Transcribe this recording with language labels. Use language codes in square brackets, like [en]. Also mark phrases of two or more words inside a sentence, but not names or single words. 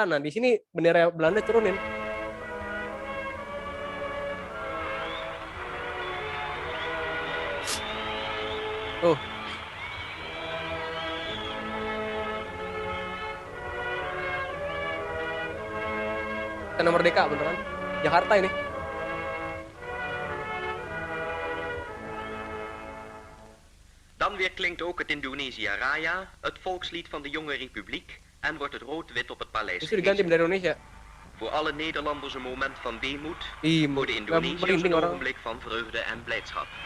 [id] Nah di sini bendera Belanda turunin. Istana Merdeka beneran Jakarta ini. [nl] Dan weer klinkt ook het Indonesia Raya, het volkslied van de jonge republiek, en wordt het rood-wit op het paleis [id] Itu diganti bendera Indonesia. [nl] Voor alle Nederlanders een moment van weemoed, voor de [id] nggak [nl] Indonesiërs [id] merinding [nl] een [id] orang. [nl] ogenblik van vreugde en blijdschap.